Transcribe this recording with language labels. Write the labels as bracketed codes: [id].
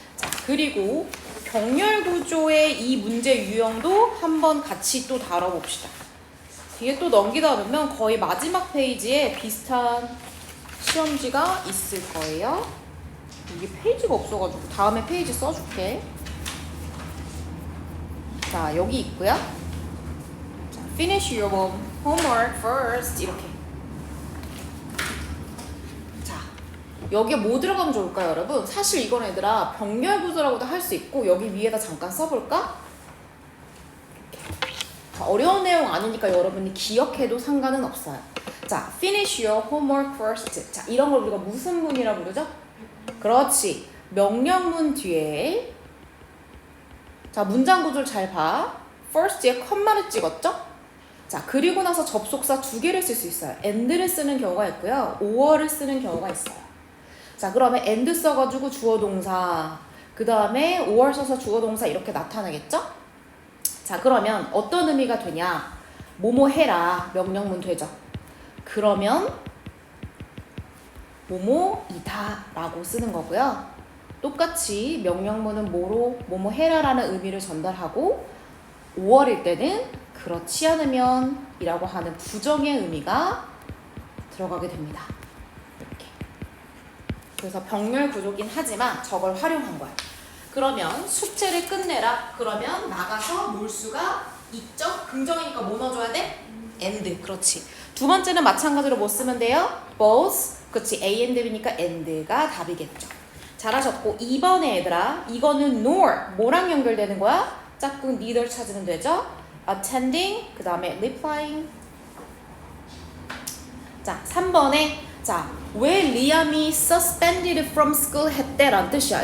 [ko] 자, 그리고 병렬 구조의 이 문제 유형도 한번 같이 또 다뤄봅시다. 뒤에 또 넘기다 보면 거의 마지막 페이지에 비슷한 시험지가 있을 거예요. 이게 페이지가 없어가지고 다음에 페이지 써줄게. 자, 여기 있고요. [en] 자, finish your homework first 이렇게. [ko] 자, 여기에 뭐 들어가면 좋을까요, 여러분? 사실 이건 얘들아 병렬 구조라고도 할 수 있고 여기 위에다 잠깐 써볼까? 자, 어려운 내용 아니니까 여러분이 기억해도 상관은 없어요. [en] 자, finish your homework first. [ko] 자, 이런 걸 우리가 무슨 문이라 부르죠? 그렇지. 명령문 뒤에 자, 문장 구조를 잘 봐. first에 컴마를 찍었죠? 자, 그리고 나서 접속사 2개를 쓸 수 있어요. and를 쓰는 경우가 있고요. or를 쓰는 경우가 있어요. 자, 그러면 and 써가지고 주어 동사 그 다음에 or 써서 주어 동사 이렇게 나타나겠죠? 자, 그러면 어떤 의미가 되냐? 뭐뭐 해라. 명령문 되죠? 그러면 뭐뭐이다 라고 쓰는 거고요. 똑같이 명령문은 뭐로 뭐뭐 해라 라는 의미를 전달하고 5월일 때는 그렇지 않으면 이라고 하는 부정의 의미가 들어가게 됩니다. 이렇게. 그래서 병렬 구조긴 하지만 저걸 활용한 거예요. 그러면 숙제를 끝내라. 그러면 나가서 몰수가 있죠? 긍정이니까 뭐 넣어줘야 돼? and. 그렇지. 두 번째는 마찬가지로 뭐 쓰면 돼요? both. 그렇지. A and B니까 and가 답이겠죠. 잘하셨고 2번에 얘들아 이거는 nor 뭐랑 연결되는 거야? 짝꿍 neither 찾으면 되죠. attending 그 다음에 replying. 자, 3번에 자, 왜 리암이 [en] suspended from school [ko] 했대? 라는 뜻이야.